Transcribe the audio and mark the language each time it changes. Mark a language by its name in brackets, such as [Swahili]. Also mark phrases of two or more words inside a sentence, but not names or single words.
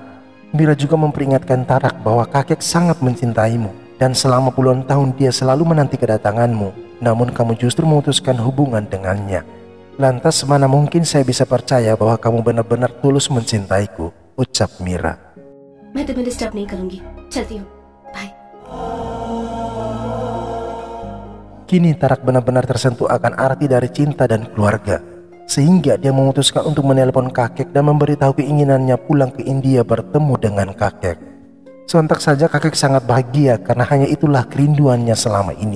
[Indonesian] Mira juga memperingatkan Tarak bahwa kakek sangat mencintaimu dan selama puluhan tahun dia selalu menanti kedatanganmu, namun kamu justru memutuskan hubungan dengannya. Lantas mana mungkin saya bisa percaya bahwa kamu benar-benar tulus mencintaiku, ucap Mira. [Hindi] मैं तुम्हें डिस्टर्ब नहीं करूंगी, चलती हूँ, बाय। [Indonesian] Kini Tarak benar-benar tersentuh akan arti dari cinta dan keluarga, sehingga dia memutuskan untuk menelpon kakek dan memberitahu keinginannya pulang ke India bertemu dengan kakek. Sontak saja kakek sangat bahagia karena hanya itulah kerinduannya selama ini.